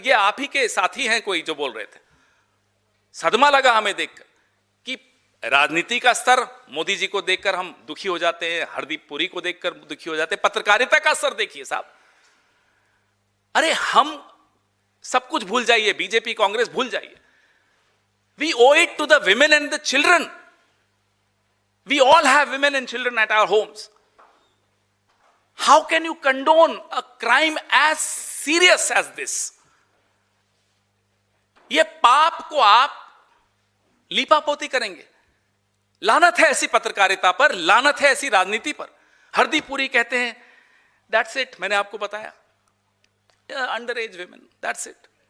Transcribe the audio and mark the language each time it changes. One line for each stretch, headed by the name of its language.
Hindi: ये आप ही के साथी हैं कोई जो बोल रहे थे। सदमा लगा हमें देखकर कि राजनीति का स्तर, मोदी जी को देखकर हम दुखी हो जाते हैं, हरदीप पुरी को देखकर दुखी हो जाते हैं। पत्रकारिता का स्तर देखिए साहब, अरे हम सब कुछ भूल जाइए, बीजेपी कांग्रेस भूल जाइए,
English: we owe it to the women and the children. We all have women and children at our homes. How can you condone a crime as serious as this?
Hindi: ये पाप को आप लीपापोती करेंगे। लानत है ऐसी पत्रकारिता पर, लानत है ऐसी राजनीति पर। हरदीप पुरी कहते हैं
English: that's it,
Hindi: मैंने आपको बताया,
English: Under age women, that's it.